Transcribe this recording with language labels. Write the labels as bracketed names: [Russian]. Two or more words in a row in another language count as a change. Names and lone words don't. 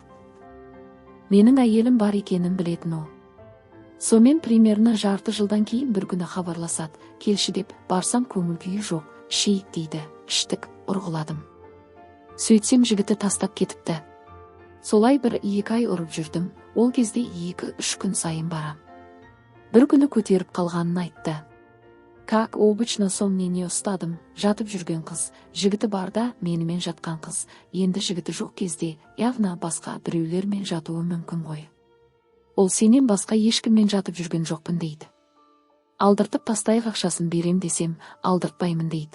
[Kazakh] Менің әйелім бар екенін білетін ол. Сомен примерно жарты жылдан кейін бір күні хабарласады, келші деп, барсам көңіл күйі жоқ, ішейік дейді, іштік, ұрғыладым. Сөйтсем жігіті тастап кетіпті. Солай 1-2 ай ұрып жүрдім, ол кезде 2-3 күн сайын барам. Бір күні көтеріп қалғанын айтты. [Russian] Как обычно сомнение [Kazakh] ұстадым, жатып жүрген қыз, жігіті барда менімен жатқан қыз, енді жігіті жоқ кезде, явна басқа біреулермен жатуы мүмкін ғой. Ол сенен басқа ешкіммен жатып жүрген жоқпын дейді. Алдыртып тастайық ақшасын берем десем, алдыртпаймын дейді.